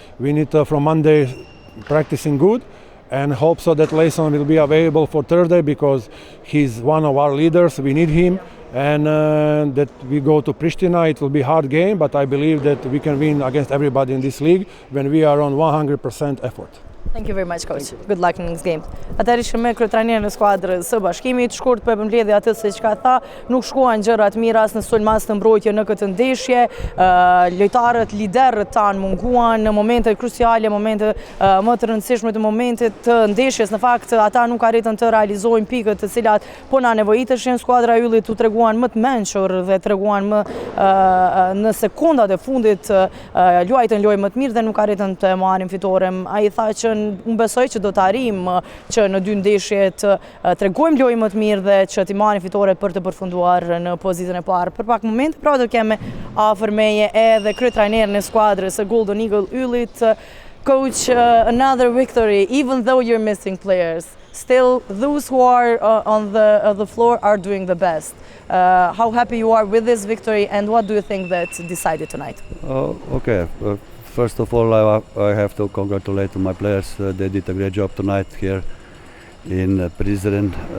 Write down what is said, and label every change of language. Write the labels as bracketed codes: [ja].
[en] We need to, from Monday, practicing good, and hope so that Layson will be available for Thursday because he's one of our leaders. We need him, and that we go to Pristina. It will be a hard game, but I believe that we can win against everybody in this league when we are on 100% effort. Thank you very much, coach. Good luck in this game. [sq] Atëherë ishim me kryetrajnerin e skuadrës së Bashkimit, shkurt për mbledhje atë se çka tha, nuk shkuan gjërat mira as në sulmas të mbrojtje në këtë ndeshje. Lojtarët, liderët tanë munguan në momente kruciale, momente më të rëndësishme të momentit të ndeshjes. Në fakt, ata nuk arritën të realizojnë pikët të cilat po na nevojiteshin. Skuadra e Yllit u treguan më të mençur dhe treguan më në sekondat e fundit luajtën lojë më të mirë dhe nuk arritën të marrin fitoren. Ai tha që unë besoj që do të arrijmë që në 2 ndeshje të tregojmë lojë më të mirë dhe që t'i marrim fitoren për të përfunduar në pozitën e parë. Për pak momente pra do kemi afër meje edhe kryetrajnerin e skuadrës së Golden Eagle Yllit. [en] Coach, another victory, even though you're missing players. Still, those who are on the floor are doing the best. How happy you are with this victory, and what do you think that decided tonight? Okay. First of all, I have to congratulate my players. They did a great job tonight here in Prizren.